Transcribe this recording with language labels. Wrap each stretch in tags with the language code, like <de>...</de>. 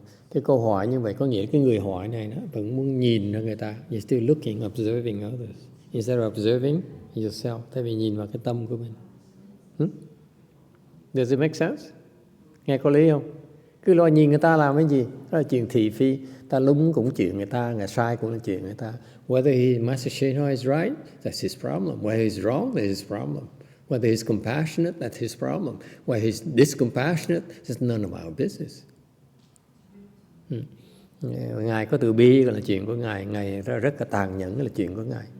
<vi>Cái câu hỏi như vậy có nghĩa cái người hỏi này nó vẫn muốn nhìn ra người ta.</vi> <en>You're still looking, observing others instead of observing yourself.</en> <vi>Thay vì nhìn vào cái tâm của mình.</vi> <en>Does it make sense?</en> <vi>Nghe có lý không? Cứ lo nhìn người ta làm cái gì? Đó là chuyện thị phi. Ta lúng cũng chuyện người ta, người sai cũng là chuyện người ta.</vi> <en>Whether Master YongHua is right, that's his problem. Whether he's wrong, that's his problem. Whether he's compassionate, that's his problem. Whether he's discompassionate, it's none of our business.</en> <vi>Ngài có từ bi là chuyện của Ngài. Ngài rất là tàn nhẫn là chuyện của Ngài.</vi>